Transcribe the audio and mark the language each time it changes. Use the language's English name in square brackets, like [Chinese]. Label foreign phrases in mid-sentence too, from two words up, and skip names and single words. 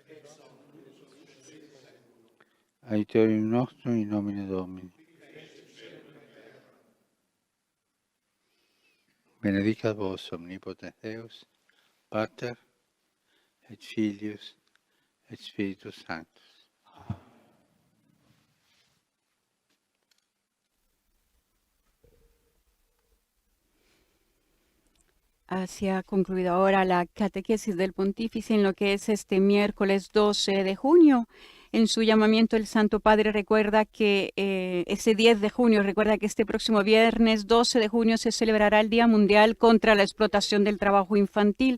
[Latin] Aiutorium nostrum in nomine Domini. Benedicat vos omnipotens Deus, Pater et Filius, et Spiritus Sanctus. [Spanish] Se ha concluido ahora la catequesis del pontífice en lo que es este miércoles 12 de junio. En su llamamiento el Santo Padre recuerda que ese 10 de junio, recuerda que este próximo viernes 12 de junio se celebrará el Día Mundial contra la explotación del trabajo infantil.